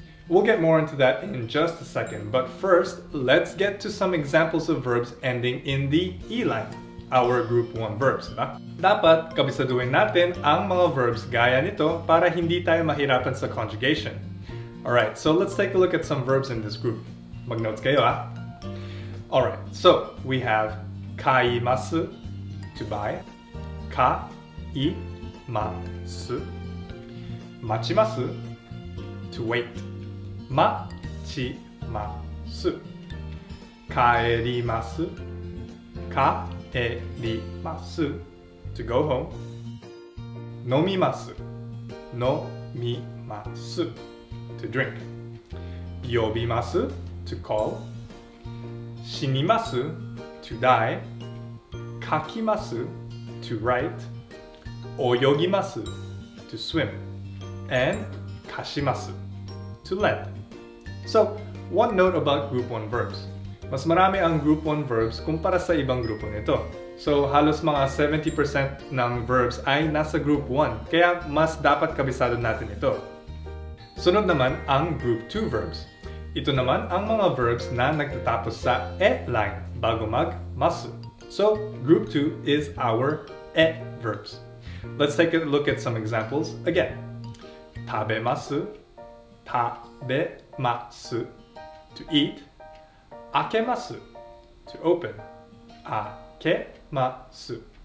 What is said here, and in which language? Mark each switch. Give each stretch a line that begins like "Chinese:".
English: We'll get more into that in just a second, but first, let's get to some examples of verbs ending in the E line, our Group 1 verbs, diba?
Filipino: Dapat kabisaduhin natin ang mga verbs gaya nito para hindi tayo mahirapan sa conjugation.
English: Alright, so let's take a look at some verbs in this group.
Filipino: Mag-notes kayo, ha?
English: Alright, so we have kaimasu, to buy. Kaimasu. Machimasu, to wait.
Japanese: Machimasu. Kaerimasu.
English: Kaerimasu, to go home. Nomimasu. Nomimasu, to drink. Yobimasu, to call. Shinimasu, to die. Kakimasu, to write. Oyogimasu, to swim. And kashimasu, to lend. So, one note about Group 1 verbs.
Filipino: Mas marami ang Group 1 verbs kumpara sa ibang grupo nito. So, halos mga 70% ng verbs ay nasa Group 1, kaya mas dapat kabisado natin ito. Sunod naman ang Group 2 verbs. Ito naman ang mga verbs na nagtatapos sa e line bago mag-masu.
English: So, Group 2 is our e verbs. Let's take a look at some examples again. Tabemasu, tabemasu, to eat. Akemasu, to open. Akemasu.